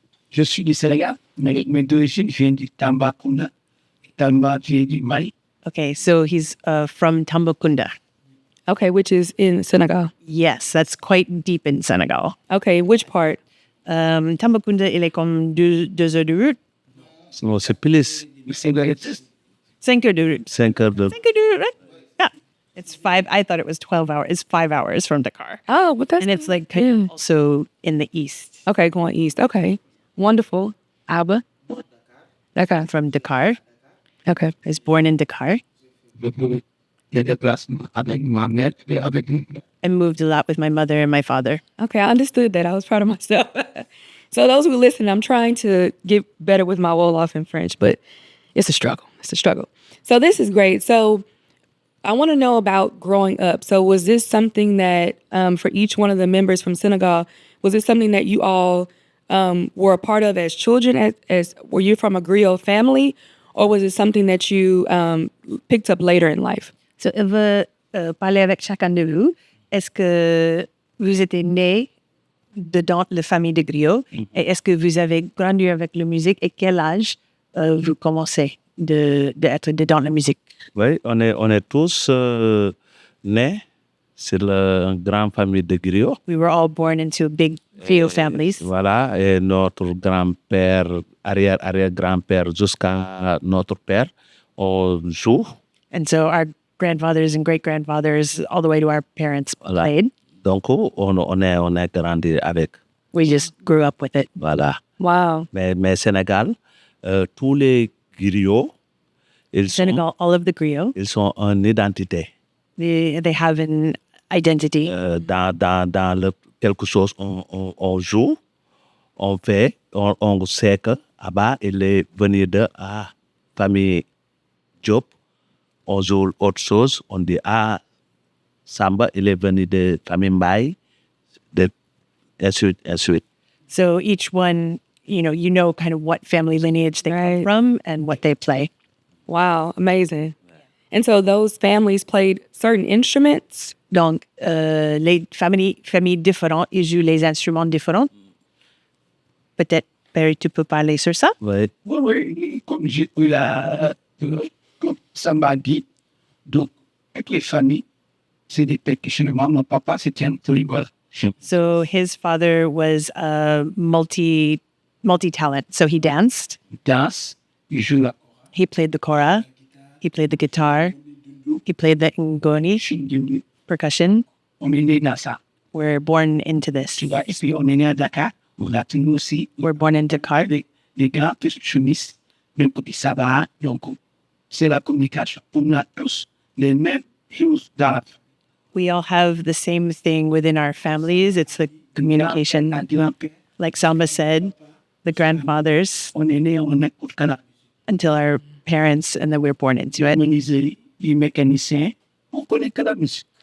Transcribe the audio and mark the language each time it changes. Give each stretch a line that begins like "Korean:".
French: Je suis du Sénégal, mais mes d'origine viennent du Tambacounda. Tama vient du Mali.
English: Okay, so he's from Tambacounda. Okay, which is in Senegal. Yes, that's quite deep in Senegal. Okay, which part?
French: Tambacounda, il est comme 2 heures de route. Non, c'est plus C'est vrai, c'est 5 heures de route. 5 heures de... 5 heures de route,
English: right? Yeah. It's 5. I thought it was 12 hours. It's 5 hours from Dakar. Oh, but that's And it's like kind of also in the east. okay, going east. Okay. Wonderful. Abba? Dakar. From Dakar. Okay. I was born in Dakar.
French: il y a des places avec ma mère et avec
English: I moved a lot with my mother and my father. Okay, I understood that. I was proud of myself. So those who listen, I'm trying to get better with my Wolof in French, but it's a struggle. It's a struggle. So this is great. So I want to know about growing up. So was this something that for each one of the members from Senegal, was it something that you all were a part of as children? As were you from a griot family, or was it something that you picked up later in life?
French: So, on va parler avec chacun de vous. Est-ce que vous êtes né dedans la famille de griot? Et est-ce que vous avez grandi avec la musique? Et quel âge vous commencez d'être dedans la musique? Oui, on est tous nés sur la grande famille de griots.
English: We were all born into big griot families.
French: Voilà, et notre grand-père, arrière-grand-père jusqu'à notre père, on joue.
English: And so our grandfathers and great-grandfathers, all the way to our parents,
French: Voilà.
English: played.
French: Donc, on est grandi avec.
English: We just grew up with it.
French: Voilà.
English: Wow.
French: Mais Sénégal, tous les griots,
English: Senegal, all of the griot,
French: ils sont en identité.
English: they have an identity.
French: Dans quelque chose, on joue, on fait, on sait que Abba, il est venu de famille Diop. On joue autre chose, on dit Samba, il est venu de famille Ndiaye, et suite.
English: So each one, you know kind of what family lineage they come from and what they play. Wow, amazing. And so those families played certain instruments.
French: Donc, les familles différentes, ils jouent les instruments différents. Peut-être, Perry, tu peux parler sur ça? Oui. Oui, comme j'ai eu comme Samba dit, donc, avec les familles, c'est des percussions. Mon papa, c'était un tribal.
English: So his father was a multi-talent. So he danced. Danse, il joue la He played the kora. He played the guitar. He played the ngoni, percussion.
French: on est né dans ça.
English: We're born into this.
French: Tu vois, et puis on est né à Dakar, on a tenu aussi
English: We're born in Dakar.
French: les grands percussionnistes, même petit Sabar, donc c'est la communication. On a tous les mêmes choses dans la
English: We all have the same thing within our families. It's the communication.
French: grand-père.
English: Like Samba said, the grandfathers
French: On est né, on écoute Canada.
English: until our parents, and then we're born into it.
French: Menuiserie, les mécaniciens, on connaît que la musique.